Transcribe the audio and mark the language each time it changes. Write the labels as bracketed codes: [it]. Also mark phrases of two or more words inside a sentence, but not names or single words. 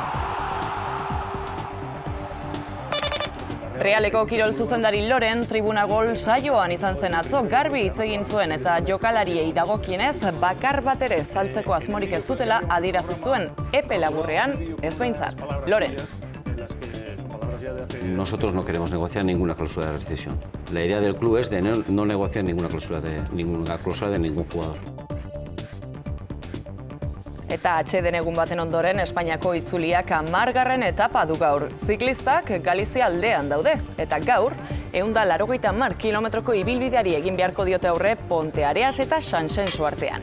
[eu] Realeko kirol zuzendari Loren tribuna gol saioan izan zen atzo, garbi hitz egin zuen eta jokalariei dagokienez bakar bat ere saltzeko asmorik ez dutela adierazi zuen epe laburrean ez behintzat. Loren. [es] Nosotros no queremos negociar ninguna cláusula de rescisión. La idea del club es de no negociar ninguna cláusula de ningún jugador. [eu] Eta atxeden egun baten ondoren Espainiako itzuliak 10. etapa du gaur. Ziklistak Galizia aldean daude. Eta gaur, 180 kilometroko ibilbideari egin beharko diote aurre Ponte Areas eta Sanxenxo artean.